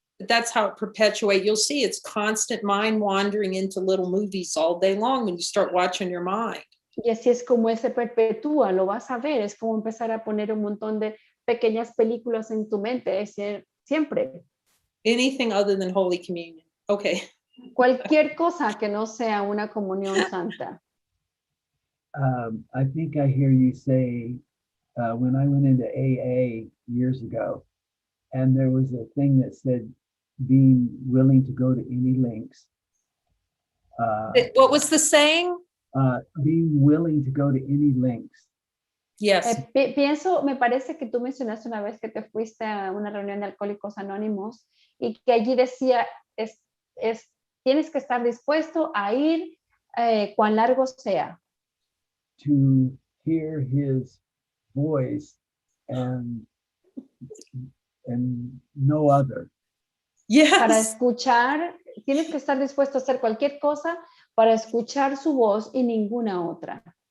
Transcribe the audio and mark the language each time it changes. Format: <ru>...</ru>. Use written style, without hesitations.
<en>But that's how it perpetuates. You'll see it's constant mind wandering into little movies all day long when you start watching your mind.</en> <es>Y así es como se perpetúa, lo vas a ver. Es como empezar a poner un montón de pequeñas películas en tu mente, es siempre.</es> <en>Anything other than Holy Communion. Okay.</en> <es>Cualquier cosa que no sea una comunión santa.</es> <en>I think I hear you say, when I went into AA years ago, and there was a thing that said being willing to go to any lengths. What was the saying? Being willing to go to any lengths. Yes.</en> <es>Pienso, me parece que tú mencionaste una vez que te fuiste a una reunión de Alcohólicos Anónimos y que allí decía, tienes que estar dispuesto a ir cuán largo sea.</es> <en>To hear his voice and no other. Yes.</en> <es>Para escuchar, tienes que estar dispuesto a hacer cualquier cosa para escuchar su voz y ninguna otra.</es>